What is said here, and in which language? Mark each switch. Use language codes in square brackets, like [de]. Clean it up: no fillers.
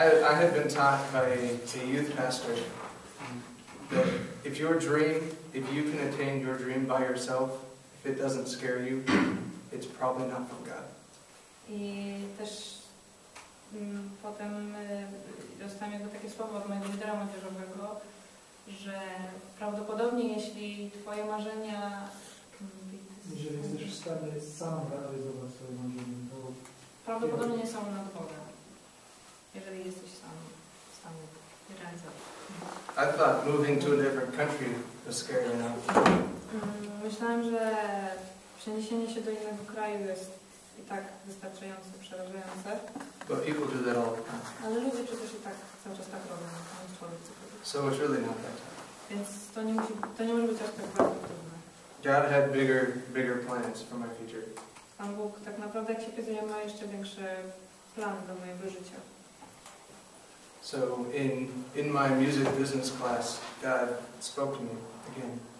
[en] I had been taught by a youth pastor that if you can attain your dream by yourself, if it doesn't scare you, it's probably not from God. [pl] I też potem dostałem jakby takie słowo od mojego lidera młodzieżowego, że prawdopodobnie jeśli Twoje marzenia... Jeżeli jesteś w stanie sam realizować swoje marzenia, to... Prawdopodobnie nie są nad Bogiem, jeżeli jesteś sam w stanie realizować. [en] I thought moving to a different country was scary enough. [pl] Myślałem, że przeniesienie się do innego kraju jest i tak wystarczająco przerażające. [en] But people do that all the time. [pl] Ale ludzie przecież i tak cały czas tak robią, mnóstwo ludzi. [en] So it's really not that tough. [pl] Więc to nie może być aż tak bardzo trudne. [en] God had bigger plans for my future. [pl] Pan Bóg tak naprawdę, jak się okazuje, ma jeszcze większe plany do mojego życia. [en] So in my music business class, God spoke to me again.